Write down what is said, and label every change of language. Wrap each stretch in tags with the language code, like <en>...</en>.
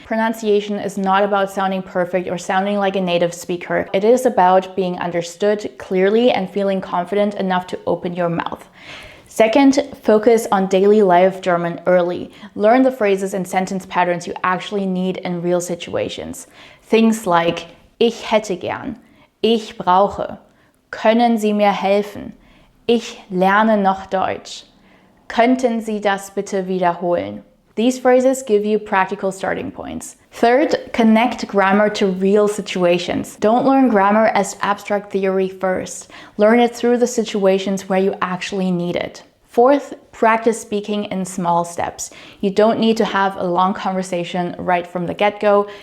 <en>Pronunciation is not about sounding perfect or sounding like a native speaker. It is about being understood clearly and feeling confident enough to open your mouth. Second, focus on daily life German early. Learn the phrases and sentence patterns you actually need in real situations. Things like</en> <de>ich hätte gern, ich brauche, können Sie mir helfen, ich lerne noch Deutsch, könnten Sie das bitte wiederholen.</de> <en>These phrases give you practical starting points. Third, connect grammar to real situations. Don't learn grammar as abstract theory first. Learn it through the situations where you actually need it. Fourth, practice speaking in small steps. You don't need to have a long conversation right from the get-go.</en>